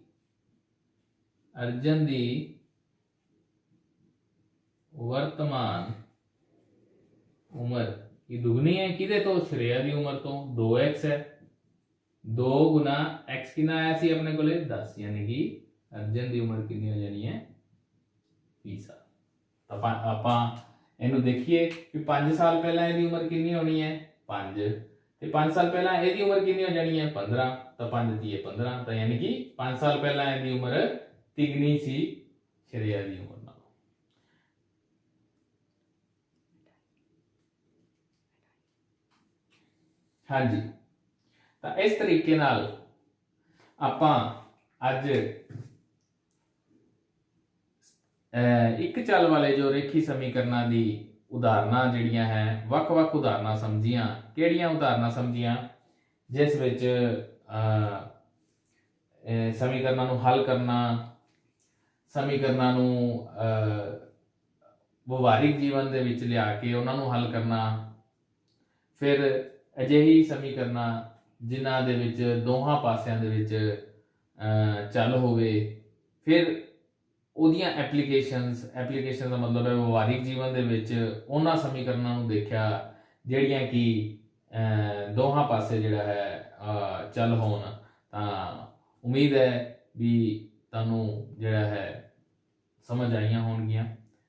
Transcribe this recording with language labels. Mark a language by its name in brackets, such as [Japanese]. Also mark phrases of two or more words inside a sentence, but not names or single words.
[Hindi] अर्जुन की वर्तमान उम्र की दुगनी है किदे तो, श्रेया की उम्र तो 2x है, 2 गुना x कितना आया सी अपने को 10, यानी कि अर्जुन की उम्र कितनी हो जानी है 20 साल। [Punjabi] ਆਪਾਂ ਇਹਨੂੰ ਦੇਖੀਏ ਕਿ 5 ਸਾਲ ਪਹਿਲਾਂ ਇਹਦੀ ਉਮਰ ਕਿੰਨੀ ਹੋਣੀ ਹੈ 5, ਤੇ 5 ਸਾਲ ਪਹਿਲਾਂ ਇਹਦੀ ਉਮਰ ਕਿੰਨੀ ਹੋ ਜਾਣੀ ਹੈ 15, ਤਾਂ 5 ਦੀ 15, ਤਾਂ ਯਾਨੀ ਕਿ 5 ਸਾਲ ਪਹਿਲਾਂ ਇਹਦੀ ਉਮਰ ਤਿਗਣੀ ਸੀ ਸ਼੍ਰੇया ਦੀ ਉਮਰ ਨਾਲ। ਹਾਂਜੀ, ਤਾਂ ਇਸ ਤਰੀਕੇ ਨਾਲ ਆਪਾਂ ਅੱਜ ਇੱਕ ਚੱਲ ਵਾਲੇ ਜੋ ਰੇਖੀ ਸਮੀਕਰਨਾਂ ਕੀ ਉਦਾਹਰਣਾਂ ਜਿਹੜੀਆਂ ਹੈ ਵੱਖ-ਵੱਖ ਉਦਾਹਰਣਾਂ ਸਮਝੀਆਂ। ਕਿਹੜੀਆਂ ਉਦਾਹਰਣਾਂ ਸਮਝੀਆਂ ਜਿਸ ਵਿੱਚ ਸਮੀਕਰਨਾਂ ਨੂੰ ਹੱਲ ਕਰਨਾ, ਸਮੀਕਰਨਾਂ ਨੂੰ ਵਿਵਹਾਰਿਕ ਜੀਵਨ ਦੇ ਵਿੱਚ ਲਿਆ ਕੇ ਉਨ੍ਹਾਂ ਨੂੰ ਹੱਲ ਕਰਨਾ, ਫਿਰ ਅਜਿਹੀ ਸਮੀਕਰਨ ਜਿਨ੍ਹਾਂ ਦੇ ਵਿੱਚ ਦੋਹਾਂ ਪਾਸਿਆਂ ਦੇ ਵਿੱਚ ਚੱਲ ਹੋਵੇ, ਫਿਰ ਉਹਦੀਆਂ ਐਪਲੀਕੇਸ਼ਨਸ ਦਾ ਮਤਲਬ ਹੈ ਵਿਵਹਾਰਿਕ ਜੀਵਨ ਦੇ ਵਿੱਚ ਉਹਨਾਂ ਸਮੀਕਰਨਾਂ ਨੂੰ ਦੇਖਿਆ ਜਿਹੜੀਆਂ ਕਿ ਦੋਹਾਂ ਪਾਸੇ ਜਿਹੜਾ ਹੈ ਚੱਲ ਹੋਣ। ਤਾਂ ਉਮੀਦ ਹੈ ਵੀ ਤੁਹਾਨੂੰ ਜਿਹੜਾ ਹੈ ਸਮਝ ਆਈਆਂ ਹੋਣਗੀਆਂ।